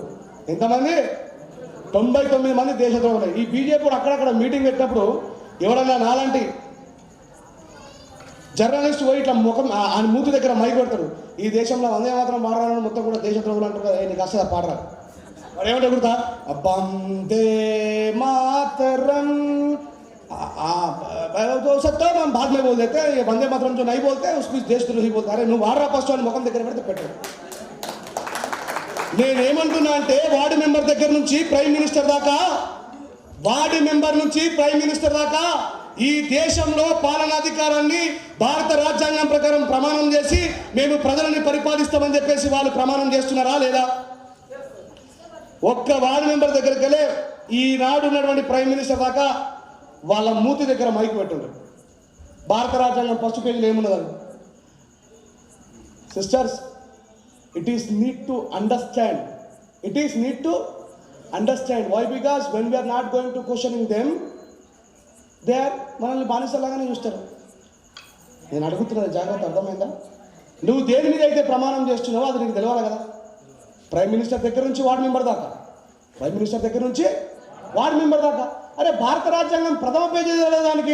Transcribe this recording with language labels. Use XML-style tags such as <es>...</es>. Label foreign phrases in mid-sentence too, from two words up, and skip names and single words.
<te>ఎంతమంది? 99 మంది దేశద్రోహులే. ఈ బీజేపీ అక్కడక్కడ మీటింగ్ పెట్టినప్పుడు ఎవడన్నా నాలాంటి జర్నలిస్ట్ పోయి ఇట్లా ముఖం ఆయన మూతి దగ్గర మై కొడతారు. ఈ దేశంలో వందే మాత్రం పాడరాని మొత్తం కూడా దేశద్రోహులు అంటారు కదా, నీకు అసలు పాడరా? వాడు ఏమంటే గుర్తా?</te> <hi>వందే మాతరం सकता है हम बाद में बोल देते हैं, ये वंदे मातरम जो नहीं बोलते हैं उसको देशद्रोही बोलता है.</hi> <te>अरे నువ్వు వాడరా ఫస్ట్ అని ముఖం దగ్గర పెడితే పెట్టు. నేనేమంటున్నా అంటే</te> <en>ward member</en> <te>దగ్గర నుంచి</te> <en>prime minister</en> <te>దాకా,</te> <en>ward member</en> <te>నుంచి</te> <en>prime minister</en> <te>దాకా ఈ దేశంలో పాలనాధికారాన్ని భారత రాజ్యాంగం ప్రకారం ప్రమాణం చేసి మేము ప్రజలని పరిపాలిస్తామని చెప్పేసి వాళ్ళు ప్రమాణం చేస్తున్నారా లేదా? ఒక్క</te> <en>ward member</en> <te>దగ్గరికి వెళ్ళే ఈనాడు ఉన్నటువంటి</te> <en>prime minister</en> <te>దాకా వాళ్ళ మూతి దగ్గర మైకు పెట్టుండ్రు. భారత రాజ్యాంగం ఫస్ట్ పేజీలో ఏమున్నదని?</te> <en>Sisters, it is need to understand. It is need to understand. Why? Because when we are not going to questioning them, they are</en> <te>మనల్ని బానిసలాగానే చూస్తారు. నేను అడుగుతున్నది జాగ్రత్త, అర్థమైందా? నువ్వు దేని మీద అయితే ప్రమాణం చేస్తున్నావో అది నీకు తెలియాలి కదా.</te> <en>prime minister</en> <te>దగ్గర నుంచి</te> <en>ward member</en> <te>దాకా,</te> <en>prime minister</en> <te>దగ్గర నుంచి</te> <en>ward member</en> <te>దాకా. అరే భారత రాజ్యాంగం ప్రథమ పేజీ తెలియదు దానికి.</te>